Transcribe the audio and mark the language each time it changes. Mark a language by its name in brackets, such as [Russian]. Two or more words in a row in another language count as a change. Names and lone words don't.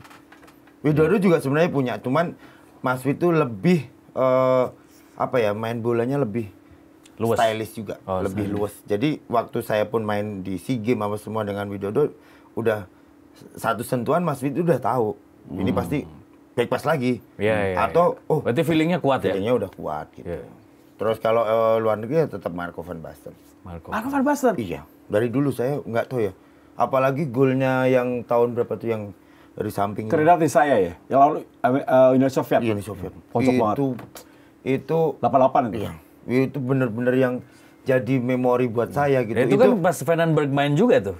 [Indonesian] Widodo juga sebenarnya punya, cuman Mas Wid tuh lebih main bolanya lebih Luas. stylish juga, Oh, lebih luas. Jadi waktu saya pun main di SEA Games apa semua dengan Widodo, udah satu sentuhan Mas Wid udah tahu. Ini pasti [English] back pass [Indonesian] lagi. Iya. Atau berarti feelingnya kuat ya? feelingnya udah kuat gitu. Iya. Terus kalau luar negeri ya tetap Marco van Basten. Marco. Marco van Basten. Iya, dari dulu saya nggak tahu ya. Apalagi golnya yang tahun berapa tuh yang dari samping Keredati saya ya, yang lalu Uni Soviet. Uni Soviet. Pojok banget. Itu 88 itu. iya, itu bener-bener yang jadi memori buat saya gitu. Ya, itu kan pas Vandenberg main juga tuh.